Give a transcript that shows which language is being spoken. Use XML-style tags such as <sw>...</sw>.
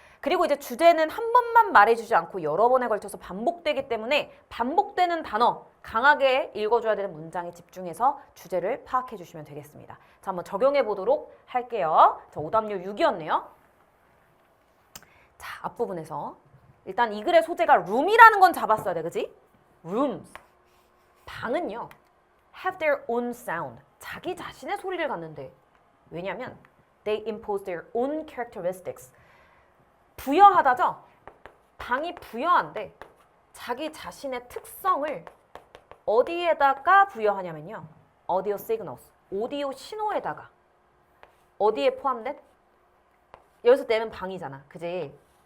<ko>그리고 이제 주제는 한 번만 말해주지 않고 여러 번에 걸쳐서 반복되기 때문에 반복되는 단어, 강하게 읽어줘야 되는 문장에 집중해서 주제를 파악해 주시면 되겠습니다. 자, 한번 적용해 보도록 할게요. 자, 오답률 6이었네요. 자, 앞부분에서 일단 이 글의 소재가 room이라는 건 잡았어야 돼, 그지?</ko> <en>rooms. 방은요, have their own sound.</en> <ko>자기 자신의 소리를 갖는데.</ko> <en>왜냐면 they impose their own characteristics.</en> <ko>부여하다죠? 방이 부여한데 자기 자신의 특성을 어디에다가 부여하냐면요. audio signals. 오디오 신호에다가. 어디에 포함된? 여기서 내면 방이잖아. 그지?</ko>